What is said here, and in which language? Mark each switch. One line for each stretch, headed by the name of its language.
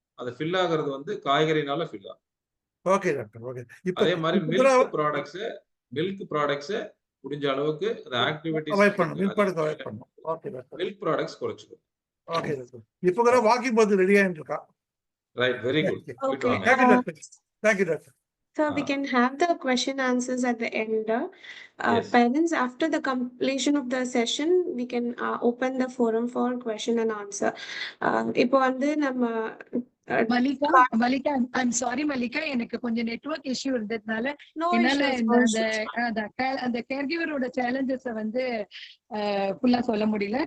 Tamil: அது ஃபில் ஆகுறது வந்து காய்கறினால ஃபில் ஆகும்.
English: Okay doctor. Okay.
Tamil: இப்போ அதே மாதிரி இப்போ கூட மில்க் ப்ராடக்ட்ஸ் முடிஞ்ச அளவுக்கு அந்த ஆக்டிவிட்டிஸ் அவாய்ட் பண்ணணும். மில்க் ப்ராடக்ட் அவாய்ட் பண்ணணும்.
English: Okay doctor.
Tamil: Milk products குறைச்சுக்கணும்.
English: Okay doctor.
Tamil: இப்போ கூட வாக்கிங் போது ரெடி ஆயிட்டு இருக்கா.
English: Right, very good.
Tamil: போயிட்டு
English: Okay.
Tamil: வாங்க.
English: Thank you doctor. Thank you doctor. So we can have the question answers at the end. Yes. Parents, after the completion of the session, we can open the forum for question and answer.
Tamil: இப்போ வந்து நம்ம Mallika,
English: I'm sorry
Tamil: Mallika, எனக்கு கொஞ்சம் network issue இருந்ததுனால
English: no
Tamil: என்னால
English: issues, no issues.
Tamil: அந்த கேர்கிவரோட challenges வந்து ஃபுல்லா சொல்ல முடியல.